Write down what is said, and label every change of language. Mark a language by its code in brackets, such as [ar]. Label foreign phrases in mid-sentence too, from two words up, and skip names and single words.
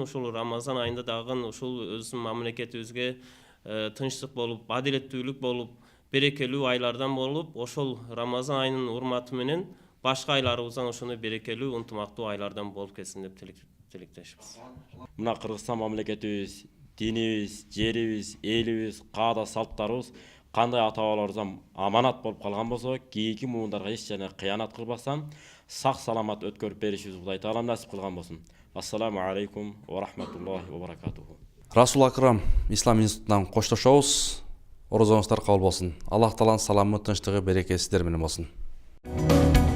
[ky] Ушул Рамазан айында дагы ушул өзүбүздүн мамлекетибизге тынчтык болуп, адилеттүүлүк болуп, берекелүү айлардан болуп, ошол Рамазан айынын урматы менен башка айларыбыздан ошондой берекелүү, ынтымактуу айлардан болуп кетсин деп тилектешибиз. Мына Кыргызстан мамлекетибиз, динибиз, жерибиз, элибиз, каада салттарыбыз кандай ата-бабаларыбыздан аманат болуп калган болсо, кийинки муундарга эч жана кыянат кылбастан сак саламат өткөрүп беришибиз Кудай Таалам насип кылган болсун. [ar] السلام عليكم ورحمة الله وبركاته. [ky] Расул Акрам Ислам институтунан коштошобуз. Орозоңуздар кабыл болсун. Аллах Тааланын саламы, тынчтыгы, берекеси сиздер менен болсун.